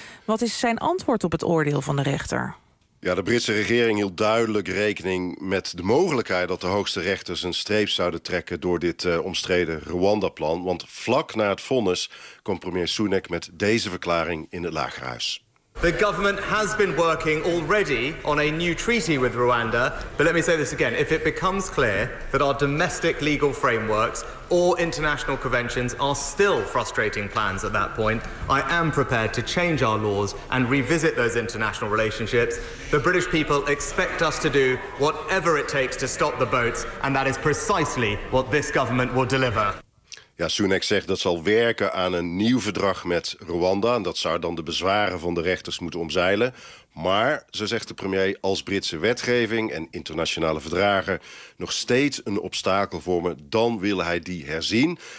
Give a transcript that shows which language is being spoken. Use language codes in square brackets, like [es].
[nl] Wat is zijn antwoord op het oordeel van de rechter? Ja, de Britse regering hield duidelijk rekening met de mogelijkheid dat de hoogste rechters een streep zouden trekken door dit omstreden Rwanda-plan. Want vlak na het vonnis kwam premier Sunak met deze verklaring in het Lagerhuis. [en] The government has been working already on a new treaty with Rwanda. But let me say this again. If it becomes clear that our domestic legal frameworks or international conventions are still frustrating plans at that point, I am prepared to change our laws and revisit those international relationships. The British people expect us to do whatever it takes to stop the boats, and that is precisely what this government will deliver. [nl] Ja, Sunak zegt dat zal werken aan een nieuw verdrag met Rwanda. En dat zou dan de bezwaren van de rechters moeten omzeilen. Maar, zo zegt de premier, als Britse wetgeving en internationale verdragen nog steeds een obstakel vormen, dan wil hij die herzien.